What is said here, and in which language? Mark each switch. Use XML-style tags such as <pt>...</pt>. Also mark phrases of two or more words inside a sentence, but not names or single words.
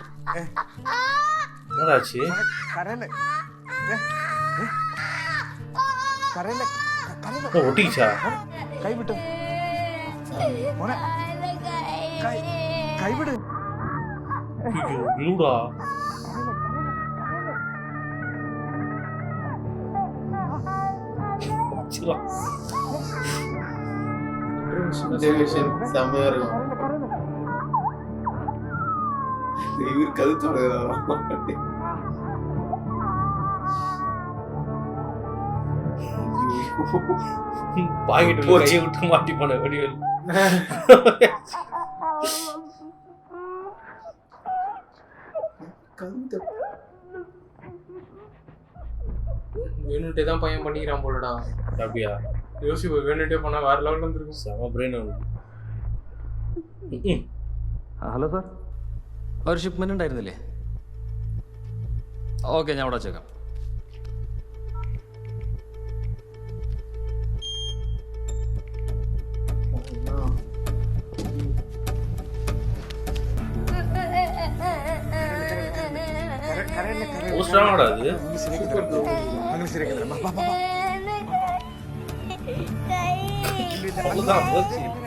<ta>என்னடாச்சு?</ta> <ml>കരയല്ലേ കരയല്ലേ</ml> <ta>ஒட்டிச்சா?</ta> <ml>കൈ വിട്ടു മോനെ കൈ വിട്. ഗ്ലൂഡാ?</ml> <ta>செம்மையா இருக்கும். இவர் கழுத்தோட பாக்கெட்டு கையை விட்டு மாட்டி போன வடிவேல். வேணுட்டே தான் பையன் பண்ணிக்கிறான் போலடா. அப்படியா? யோசிப்பு வேணுட்டே பண்ணா வேற லெவல்ல இருந்திருக்கும். செம பிரெயின் அவனுக்கு.</ta> <ml>ഹലോ സാർ, ഒരു ഷിപ്മെന്റ് ഉണ്ടായിരുന്നില്ലേ? ഓക്കെ, ഞാൻ അവിടെ വെച്ചേക്കാം.</ml> <ta>போஸ்டராடா அது? அவ்வளவுதான் போச்சு.</ta>